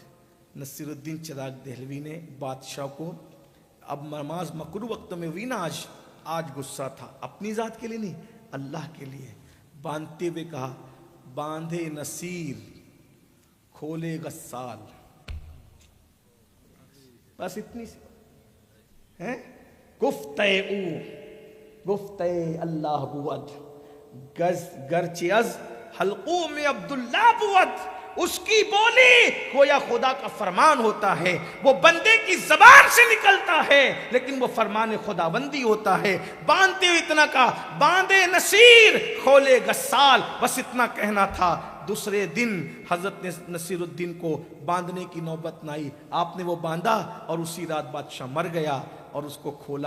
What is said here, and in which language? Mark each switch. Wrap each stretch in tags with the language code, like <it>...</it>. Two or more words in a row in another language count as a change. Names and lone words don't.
<ur>نصیر الدین چراغ دہلوی نے بادشاہ کو, اب نماز مکروہ وقت میں ہوئی نا, آج غصہ تھا, اپنی ذات کے لیے نہیں, اللہ کے لیے, باندھتے ہوئے کہا باندھے نصیر کھولے غسال، بس اتنی سی ہے.</ur> <fa>گفتہ او گفتہ اللہ بود، گرچہ از حلقوم عبداللہ بود.</fa> <ur>اس کی بولی گویا خدا کا فرمان ہوتا ہے، وہ بندے کی زبان سے نکلتا ہے لیکن وہ فرمان خدا بندی ہوتا ہے. باندھتے ہوئے اتنا کہا باندھے نصیر کھولے غسال، بس اتنا کہنا تھا. دوسرے دن حضرت نصیر الدین کو باندھنے کی نوبت نہ آئی، آپ نے وہ باندھا اور اسی رات بادشاہ مر گیا اور اس کو کھولا.</ur>